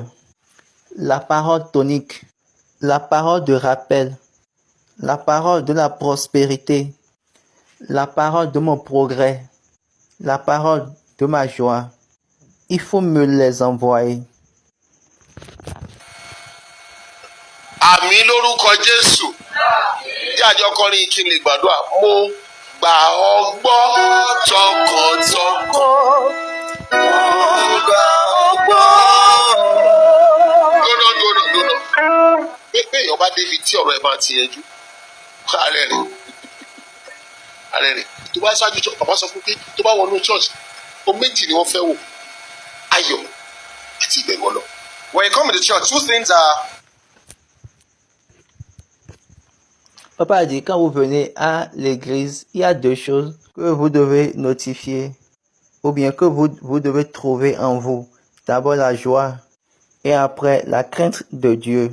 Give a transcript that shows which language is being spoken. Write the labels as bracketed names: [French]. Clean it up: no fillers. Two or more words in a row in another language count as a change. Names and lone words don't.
[French] La parole tonique, la parole de rappel, la parole de la prospérité, la parole de mon progrès, la parole de ma joie. Il faut me les envoyer. [Yoruba] Àmín lórúkọ Jésù. Tí àjọ kọrin kí n lè gbàdúrà, mo gbà ọ́ gbọ́ tọkàntọkàn. Mo gbà ọ́ gbọ́. Dúnà. Pé èèyàn bá débi tí ọ̀rọ̀ ẹ̀ máa ti yanjú. Ààrẹ rẹ̀. Tó bá ṣáájú church, bàbá sọ fún pé tó bá wọnú church, o méjì ni wọ́n fẹ́ wò. Ayọ̀ àti ìbẹ̀rù Ọlọ́run. [English] When you come to the church, two things are. [French] Papa dit, quand vous venez à l'église, il y a deux choses que vous devez notifier, ou bien que vous devez trouver en vous. D'abord la joie, et après la crainte de Dieu.